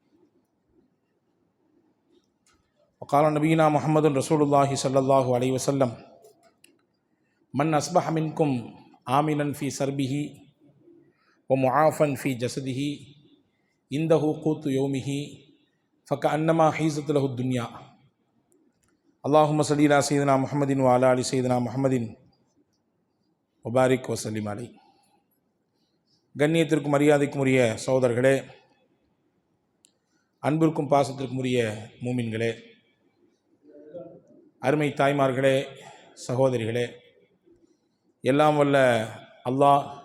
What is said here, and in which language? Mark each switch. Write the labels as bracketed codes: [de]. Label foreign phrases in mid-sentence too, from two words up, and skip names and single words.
[ar] وقال نبينا محمد رسول الله صلى الله عليه وسلم من أصبح منكم آمنا في سربه ومعافى في جسده عنده قوت يومه فكأنما حيزت له الدنيا. اللهم صل على سيدنا محمد وعلى آل سيدنا محمد وبارك وسلم عليه. [ta] கண்ணியத்திற்கும் மரியாதைக்கும் உரிய சகோதரர்களே, அன்பிற்கும் பாசத்திற்கும் உரிய மூமின்களே, அருமை தாய்மார்களே, சகோதரிகளே, எல்லாம் வல்ல அல்லாஹ்